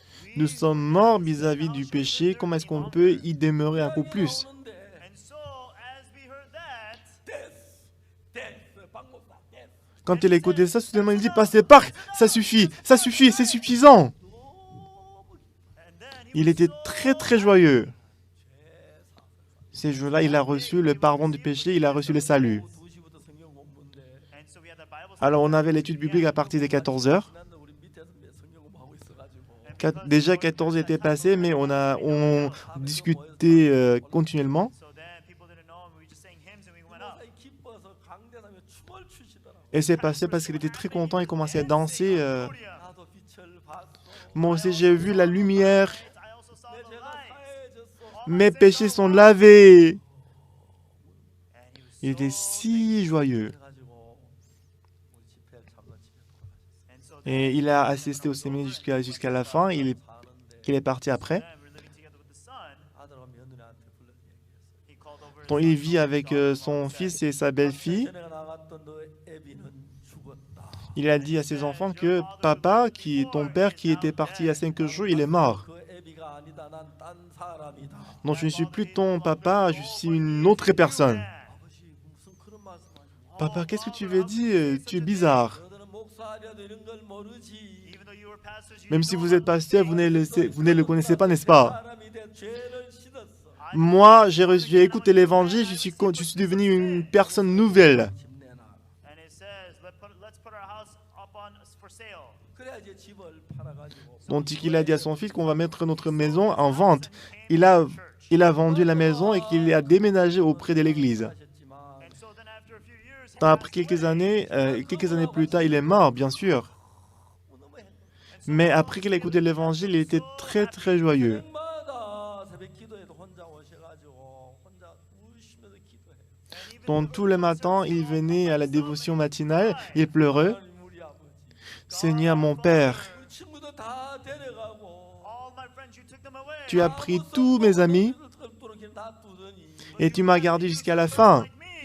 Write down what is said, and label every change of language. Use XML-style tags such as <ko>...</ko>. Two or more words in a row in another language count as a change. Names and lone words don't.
<fr>Nous sommes morts vis-à-vis du péché. Comment est-ce qu'on peut y demeurer un peu plus?</fr> <en>And so, as we heard that,</en> <fr>Quand il a écouté ça, soudainement il dit, Pasteur Park, ça suffit, c'est suffisant.</fr> <en>and then he</en> <fr>Il était très très joyeux. Ces jours-là, il a reçu le pardon du péché, il a reçu le salut.</fr> <ko>2시부터 성경 공부인데</ko> <en>and so we had the Bible</en> <fr>Alors on avait l'étude biblique à partir de 14 heures.</fr> <ko>지난날 우리 밑에서 성경 공부하고 있어가지고</ko> <fr>Déjà 14 était passé, mais on discutait continuellement.</fr> <en>so then people didn't know and we were just saying hymns and we went up.</en> <ko>사이 기뻐서 강대상에 춤을 추시더라고.</ko> <fr>Et c'est passé parce qu'il était très content, il commençait à danser. Hallelujah.</fr> <ko>나도 빛을 봤어.</ko> <fr>Moi aussi j'ai vu la lumière,</fr> <en>I also saw</en> <ko>내</ko> <en>the</en> <ko>죄가</ko> <en>light.</en> <ko>사해졌어.</ko> <fr>mes péchés sont lavés.</fr> <en>And he was</en> <fr>Il était</fr> <en>so</en> <fr>si joyeux.</fr> <ko>그래가지고 우리 집회를 참가 집에 돌아가셨어.</ko> <en>and so</en> <fr>Et il a assisté au séminaire jusqu'à la fin, il est parti après.</fr> <en>then we're living together with the son.</en> <ko>아들과 며느리한테 불러 얘기했어.</ko> <en>He called over his</en> <fr>Donc il vit avec son fils et sa belle-fille.</fr> <ko>전에 나갔던 너 애비는 죽었다.</ko> <fr>Il a dit à ses enfants que papa, qui est ton père, qui était parti il y a 5 jours, il est mort.</fr> <ko>그 애비가 아니다. 난 딴 사람이다.</ko> <fr>Donc je ne suis plus ton papa, je suis une autre personne.</fr> <ko>아버지 무슨 그런 말씀하시고.</ko> <fr>Papa, qu'est-ce que tu veux dire? Tu es bizarre.</fr> <ko>너희들은 목사라도 이런 걸 모르지.</ko> <en>even though you were pastors, you</en> <fr>Même</fr> <en>didn't</en> <fr>si</fr> <en>know</en> <fr>vous êtes</fr> <en>about</en> <fr>pasteur, vous ne le connaissez pas, n'est-ce pas?</fr> <ko>사람이 돼 죄를 씻었어.</ko> <fr>Moi, j'ai écouté l'évangile, je suis devenu une personne nouvelle.</fr> <ko>집 내놔.</ko> <en>And it says, let's put our house up on for sale.</en> <ko>그래야 이제 집을 팔아가지고.</ko> <fr>Donc il a dit à son fils qu'on va mettre notre maison en vente. Il a vendu la maison et qu'il a déménagé auprès de l'église.</fr> <ko>하셨지만</ko> <en>And so then after a few years,</en> <fr>Après quelques années plus tard, il est mort, bien sûr.</fr> <ko>너무 행복.</ko> <fr>Mais après qu'il a écouté l'évangile, il était très très joyeux.</fr> <ko>새벽마다 새벽 기도에도 혼자 오셔가지고 혼자 우시면서 기도해.</ko> <fr>Donc tout le matin, il venait à la dévotion matinale, il pleurait.</fr> <ko>하나님 우리 아버지.</ko> <fr>Seigneur mon Père,</fr> <ko>우리 친구들 다 데려가고.</ko> <en>all my friends, you took them away.</en> <fr>tu as pris tous mes amis</fr> <ko>다 두더니</ko> <fr>et tu m'as gardé jusqu'à la fin.</fr> <en>Like me.</en>